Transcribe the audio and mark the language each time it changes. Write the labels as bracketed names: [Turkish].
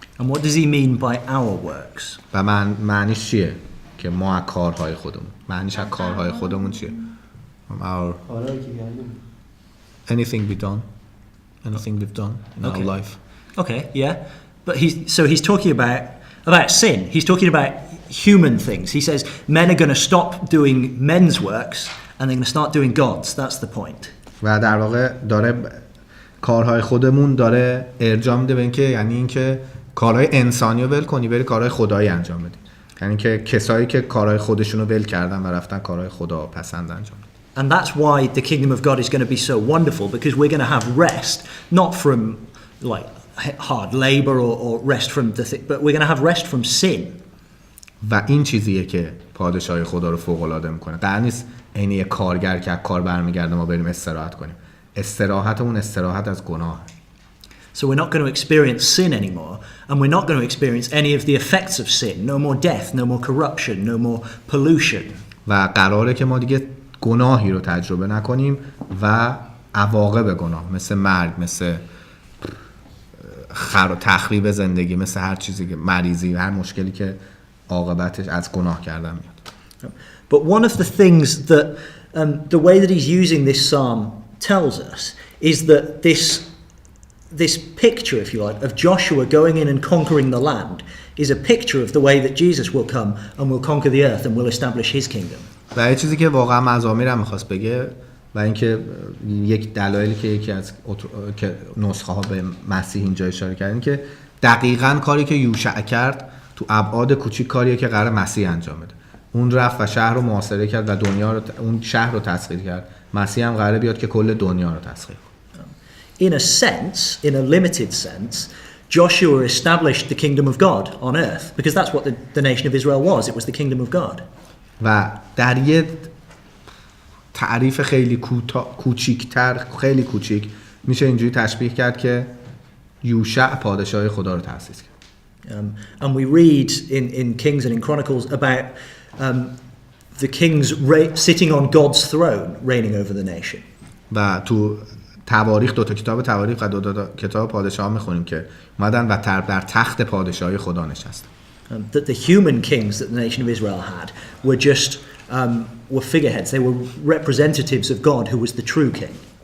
[English] And what does he mean by our works? [Persian] و معنیش چیه که ما از کارهای خودمون؟ معنیش از کارهای خودمون چیه؟ [English] Our anything we've done, anything we've done in our life. Okay, yeah. But he's talking about sin. He's talking about human things. He says men are going to stop doing men's works and they're going to start doing God's. That's the point. [Persian] و در واقع داره کارهای خودمون داره ارجاع میده به اینکه یعنی اینکه کارهای انسانی رو ول کنی بری کارهای خدایی انجام بدی. یعنی که کسایی که کارهای خودشون رو ول کردن و رفتن کارهای خدا پسند انجام بدن. [English] And that's why the kingdom of God is going to be so wonderful because we're going to have rest not from like hard labor or rest from the thing, but we're going to have rest from sin. [Persian] و این چیزیه که پادشاهی خدا رو فوق العاده میکنه. قرار نیست عین یک کارگر که از کار برمیگرده ما بریم استراحت کنیم. استراحتمون استراحت از گناه. [English] So we're not going to experience sin anymore, and we're not going to experience any of the effects of sin. No more death, no more corruption, no more pollution. [Persian] و قراره که ما دیگه گناهی رو تجربه نکنیم و عواقب گناه مثل مرگ، مثل تخریب زندگی، مثل هر چیزی که مریضی، هر مشکلی که عاقبتش از گناه کردن میاد. [English] But one of the things that the way that he's using this psalm tells us is that this picture, if you like, of Joshua going in and conquering the land is a picture of the way that Jesus will come and will conquer the earth and will establish his kingdom. [Persian] و یه چیزی که واقعا مزامیر هم می‌خواست بگه و اینکه یک دلایلی که یکی از نسخه ها به مسیح اینجا اشاره کردن که دقیقاً کاری که یوشع کرد تو ابعاد کوچیک کاریه که قرار مسیح انجام بده. اون رفت و شهر رو محاصره کرد و دنیا رو اون شهر رو تسخیر کرد. مسیح هم قراره بیاد که کل دنیا رو تسخیر کنه. [English] In a sense, in a limited sense, Joshua established the kingdom of God on earth because that's what the nation of Israel was. It was the kingdom of God. [Persian] و در یه تعریف خیلی کوچیک‌تر، خیلی کوچیک میشه اینجوری تشبیه کرد که یوشع پادشاه خدا رو تأسیس کرد. [English] And we read in Kings and in Chronicles about the kings sitting on God's throne, reigning over the nation. [Persian] و تو تواریخ، دو تا کتاب تواریخ و دو تا کتاب پادشاه میخونیم که اومدن و در تخت پادشاهی خدا نشستن. [English] That the human kings that the nation of Israel had were just were figureheads. They were representatives of God, who was the true king.